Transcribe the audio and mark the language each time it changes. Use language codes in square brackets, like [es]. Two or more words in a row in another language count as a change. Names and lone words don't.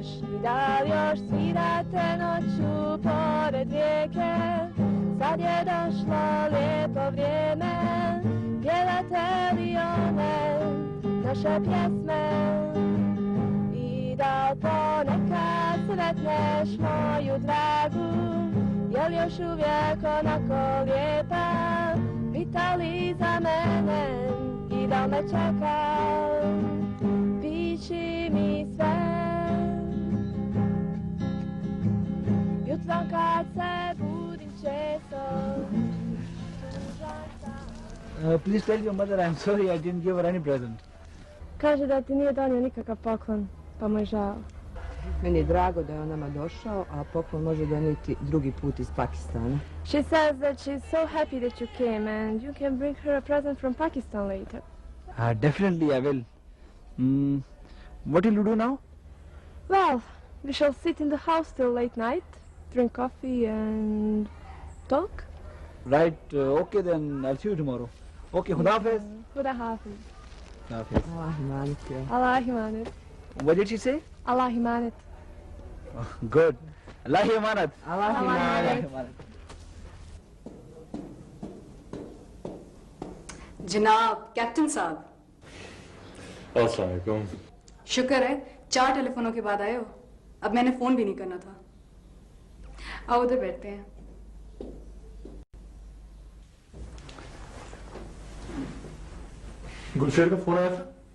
[bs] I da li još svirate noću pored rijeke, sad je došlo lijepo vrijeme, pjevate li one naše pjesme i da ponekad sretneš moju dragu, jel još uvijek onako lijepa, pita li za mene i da me čeka, piši mi sve. Jutrom kad se budim često. [en] Please tell your mother I'm sorry I didn't give her any present. [bs] Kaže da ti nije donio nikakav poklon, pa mu je žao. Meni je drago da je on nama došao, a poklon može donijeti drugi put iz Pakistana. [en] She says that she's so happy that you came and you can bring her a present from Pakistan later. Definitely I will. What will you do now? Well, we shall sit in the house till late night, drink coffee and talk. Right, okay then I'll see you tomorrow. Okay, [ur] خدا حافظ. خدا حافظ. خدا حافظ. [bs] Allah imanet ya. Allah imanet. [en] What did she say? [bs] Allah imanet. [en] Oh, good. [bs] Allah imanet. Allah imanet. [ur] جناب کیپٹن صاحب. السلام علیکم. شکر ہے 4 ٹیلیفونوں کے بعد آئے ہو۔ اب میں نے فون بھی نہیں کرنا تھا. آؤ ادھر بیٹھتے ہیں. گلشیر کا فون آیا تھا?